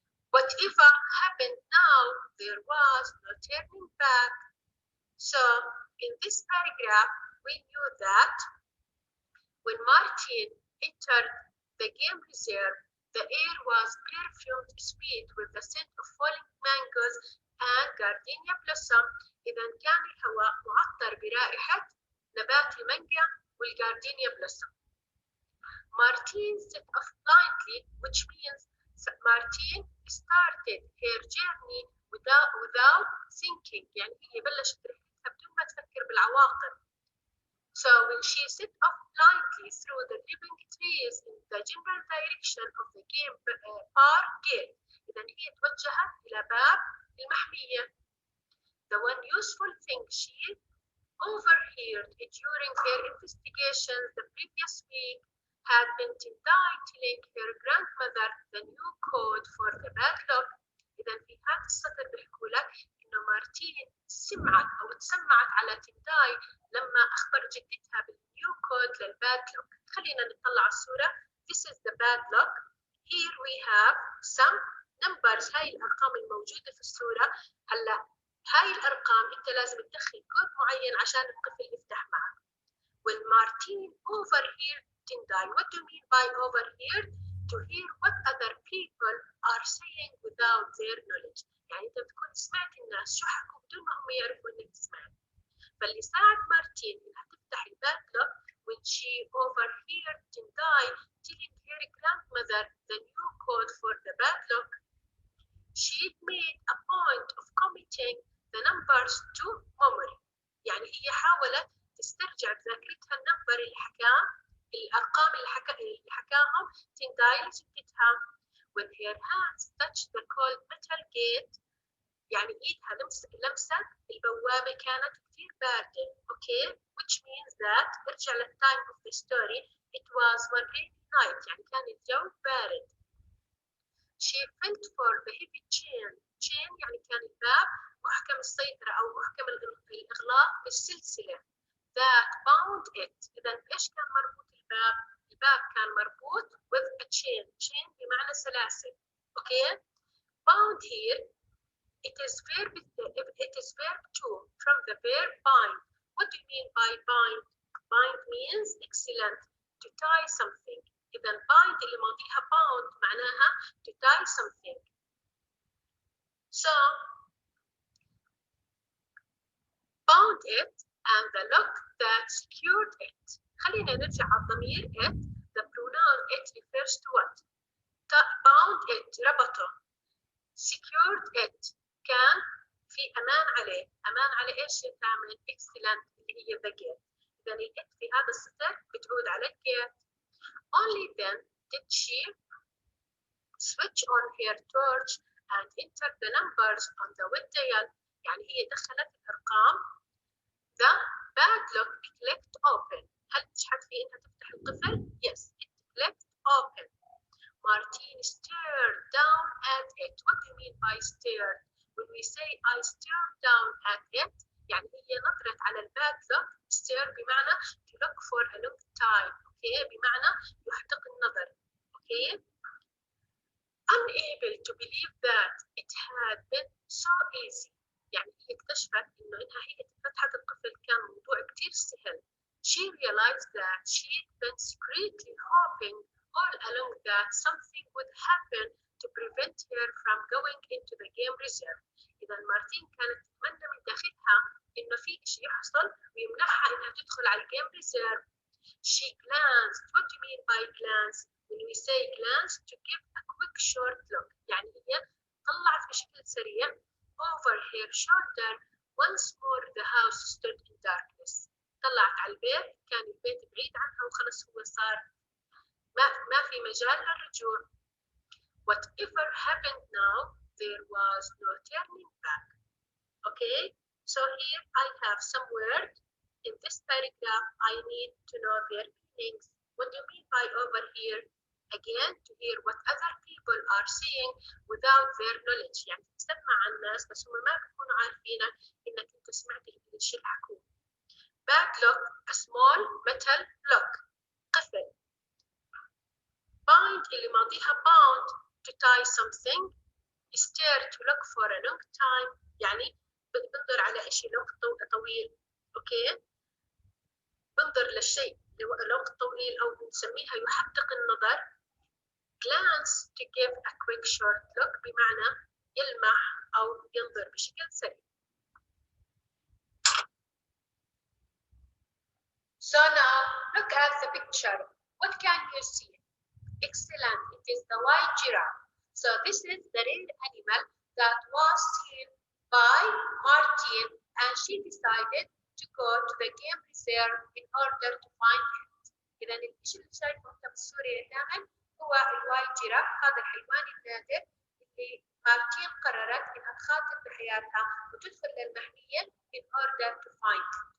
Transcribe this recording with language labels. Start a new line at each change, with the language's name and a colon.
English: Whatever happened now, there was no turning back. So, in this paragraph, we knew that when Martine entered the game reserve, the air was perfumed sweet with the scent of falling mangoes and gardenia blossom.
Arabic: إذا كان الهواء معطر برائحة نبات المانجا والجاردينيا blossom.
English: Martine set off blindly, which means Martine started her journey without thinking.
Arabic: يعني هي بلشت رحلتها بدون ما تفكر بالعواقب.
English: So when she set off blindly through the living trees in the general direction of the game park gate,
Arabic: إذا هي توجهت إلى باب المحمية.
English: The one useful thing she overheard during her investigation the previous week had been Tindai telling her grandmother the new code for the padlock.
Arabic: إذا في هذا السطر بيحكوا لك إنه مارتين سمعت أو تسمعت على تنداي لما أخبر جدتها بالنيو كود للبادلوك. خلينا نطلع الصورة.
English: This is the padlock. Here we have some numbers.
Arabic: هاي الأرقام الموجودة في الصورة. هلا هاي الأرقام أنت لازم تدخل كود معين عشان الطفل يفتح معك.
English: When Martine overheard Tindai, what do you mean by overheard? To hear what other people are saying without their knowledge.
Arabic: يعني أنت بتكون سمعت الناس شو حكوا بدون ما هم يعرفوا إنك سمعت. فاللي ساعد مارتين إنها تفتح البادلوك
English: when she overheard Tindai telling her grandmother the new code for the padlock. She made a point of committing the numbers to memory.
Arabic: يعني هي حاولت تسترجع بذاكرتها النمبر اللي حكاه الأرقام اللي حكاهم تنداي لجدتها.
English: When her hands touched the cold metal gate,
Arabic: يعني إيدها لمست البوابة كانت كثير باردة.
English: Okay, which means that ارجع للtime of the story. It was one rainy night.
Arabic: يعني كان الجو بارد.
English: She felt for the heavy chain.
Arabic: Chain يعني كان الباب محكم السيطرة أو محكم الإغلاق بالسلسلة.
English: That bound it.
Arabic: إذا إيش كان مربوط الباب؟ الباب كان مربوط
English: with a chain.
Arabic: Chain بمعنى سلاسل.
English: Okay? Bound here. It is verb to from the verb bind. What do you mean by bind? Bind means excellent. To tie something. إذا bind
Arabic: اللي ماضيها
English: bound معناها to tie something. So bound it and the lock that secured it.
Arabic: خلينا نرجع على الضمير it.
English: The pronoun it refers to what? Bound it
Arabic: ربطه.
English: Secured it
Arabic: كان في أمان عليه. أمان على إيش تعمل؟ excellent اللي هي
English: the gate.
Arabic: إذا it في هذا السطر بتعود على الgate.
English: Only then did she switch on her torch and enter the numbers on the wood dial.
Arabic: يعني هي دخلت الأرقام.
English: The padlock clicked open.
Arabic: هل تشحت في إنها تفتح القفل؟
English: Yes, it clicked open. Martine stared down at it. What do you mean by stared? When we say I stared down at it,
Arabic: يعني هي نظرت على البادلوك.
English: Stare بمعنى to look for a long time.
Arabic: Okay, بمعنى يحدق النظر.
English: Okay. Unable to believe that it had been so easy.
Arabic: يعني هي اكتشفت إنه إنها هي فتحت القفل كان موضوع كتير سهل.
English: She realized that she'd been secretly hoping all along that something would happen to prevent her from going into the game reserve.
Arabic: إذا مارتين كانت تتمنى من داخلها إنه في شيء يحصل ويمنعها إنها تدخل على الجيم ريزيرف.
English: She glanced. What do you mean by glance? When we say glance, to give a quick short look.
Arabic: يعني هي طلعت بشكل سريع
English: over her shoulder. Once more the house stood in darkness.
Arabic: طلعت على البيت، كان البيت بعيد عنها وخلص هو صار ما في مجال للرجوع.
English: Whatever happened now, there was no turning back. Okay, so here I have some words. In this paragraph, I need to know their meanings. What do you mean by over here? Again, to hear what other people are saying without their knowledge.
Arabic: يعني تسمع عن الناس بس هم ما بيكونوا عارفينك إنك أنت سمعت الشيء اللي حكوه.
English: Bad lock, a small metal lock. قفل. Bind
Arabic: اللي ماضيها
English: bound, to tie something. Stare, to look for a long time.
Arabic: يعني بنظر على شيء لوقت طويل. اوكي؟ بنظر للشيء لوقت طويل او بنسميها يحدق النظر.
English: Glance, to give a quick short look
Arabic: بمعنى يلمح او ينظر بشكل سريع.
English: So now look at the picture. What can you see? Excellent. It is the white giraffe. So this is the rare animal that was seen by Martin, and she decided to go to the game reserve in order to find it.
Arabic: إذا الشيء اللي شايفه أنت بالصورة يا ثامن هو الوايت جيراف، هذا الحيوان النادر اللي مارتين قررت إنها تخاطر بحياتها وتدخل للمحمية
English: in order to find it.